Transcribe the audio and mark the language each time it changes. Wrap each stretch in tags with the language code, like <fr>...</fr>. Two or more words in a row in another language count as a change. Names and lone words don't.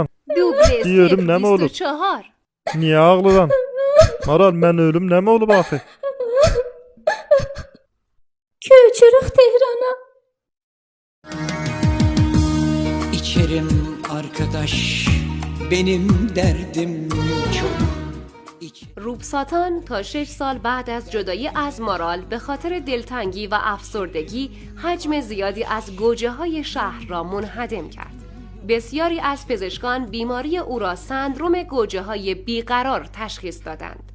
<az>Diyorum, nə mi olub? Niyə ağlıran? Maral, mən ölüm, nə mi olub axı? Köçürük Tehrana.</az> <tr>İçerim arkadaş, benim derdim çok.</tr> <fa>روب ساتان تا 6 سال بعد از جدایی از مارال به خاطر دلتنگی و افسردگی حجم زیادی از گوجه‌های شهر را منهدم کرد. بسیاری از پزشکان بیماری او را سندروم گوجه‌های بیقرار تشخیص دادند.</fa>